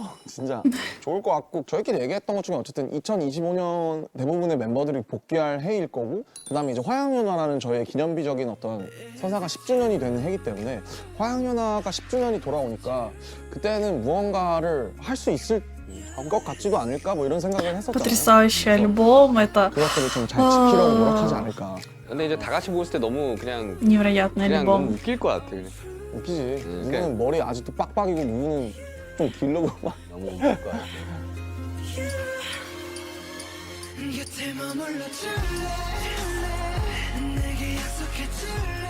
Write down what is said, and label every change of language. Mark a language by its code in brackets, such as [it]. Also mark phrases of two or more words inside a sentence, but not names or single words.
[ko] 진짜 좋을 것 같고 저희끼리 얘기했던 것 중에 어쨌든 2025년 대부분의 멤버들이 복귀할 해일 거고 그다음에 이제 화양연화라는 저희의 기념비적인 어떤 서사가 10주년이 되는 해이기 때문에 화양연화가 10주년이 돌아오니까 그때는 무언가를 할 수 있을 것 같지도 않을까 뭐 이런 생각을 했었잖아요. [ru] Потрясающий альбом, это [ko] 그것들을 좀 잘 지키려고 노력하지 않을까. 근데 이제 다 같이 모였을 때 너무 그냥 [ru] невероятный [ko] 너무 [ru] альбом. [ko] 웃길 것 같아. 그냥. 웃기지. 누구는 그러니까- 머리 아직도 빡빡이고 누구는 좀 길르고 막. 너무 웃길 것 같아. 곁에 머물러줄래 내게 약속해줄래